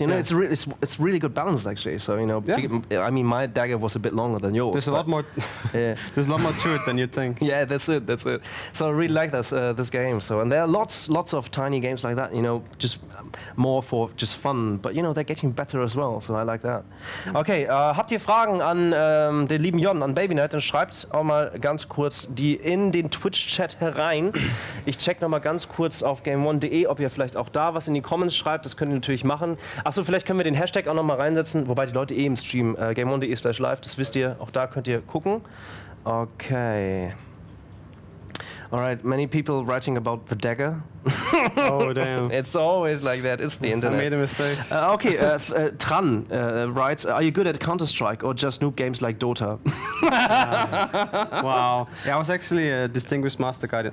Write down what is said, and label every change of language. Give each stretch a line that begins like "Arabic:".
English: You know, it's really good balance actually. So you know, I mean, my dagger was a bit longer than yours. There's a lot more. Yeah. There's a lot more to it than you'd think. Yeah, that's it. So I really like this game. So and there are lots of tiny games like that. You know, just more for just fun. But you know, they're getting better as well. So I like that.
German: Okay, habt ihr Fragen an den lieben Jon, an BabyKnight? Dann schreibt auch mal ganz kurz die in den Twitch-Chat herein. Ich check noch mal ganz kurz auf game1.de, ob ihr vielleicht auch da was in die Comments schreibt. Das könnt ihr natürlich machen. Achso, vielleicht können wir den Hashtag auch noch mal reinsetzen. Wobei die Leute im Stream game1.de/live, das wisst ihr, auch da könnt ihr gucken. Okay.
English: Alright, many people writing about the dagger. Oh, damn. It's always like that, it's the internet. I made a mistake. Okay, Tran writes, are you good at Counter-Strike or just noob games like Dota? Wow. Yeah, I was actually a distinguished master guide.